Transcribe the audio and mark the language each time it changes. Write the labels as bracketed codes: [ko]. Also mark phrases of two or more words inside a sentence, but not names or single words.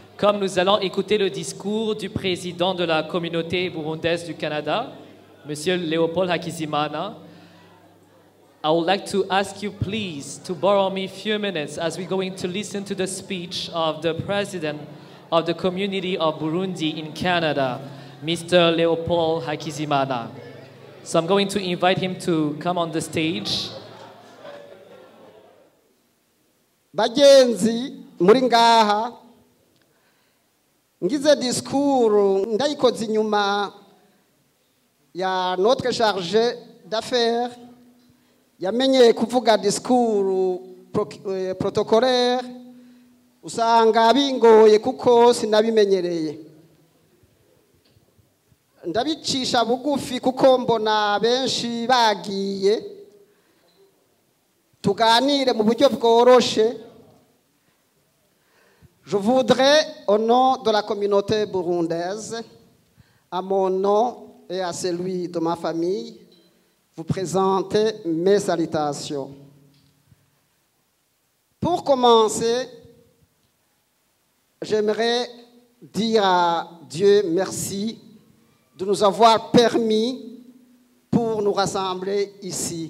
[fr] comme nous allons écouter le discours du président de la communauté burundaise du Canada, Monsieur Léopold Hakizimana, [en] I would like to ask you please to borrow me a few minutes as we're going to listen to the speech of the president of the community of Burundi in Canada, Mr. Léopold Hakizimana. So I'm going to invite him to come on the stage. [rn] Bagenzi muri ngaha ngize discours ndayikoze inyuma ya [fr] notre chargé d'affaires [rn] yamenyeye kuvuga [fr] discours protocolaire [rn] usanga bingoye kuko sinabimenyereye ndabicisha bugufi kuko mbona benshi bagiye tuganire mu buryo bworoshe. [fr] Je voudrais, au nom de la communauté burundaise, à mon nom et à celui de ma famille, vous présenter mes salutations. Pour commencer, j'aimerais dire à Dieu merci de nous avoir permis pour nous rassembler ici.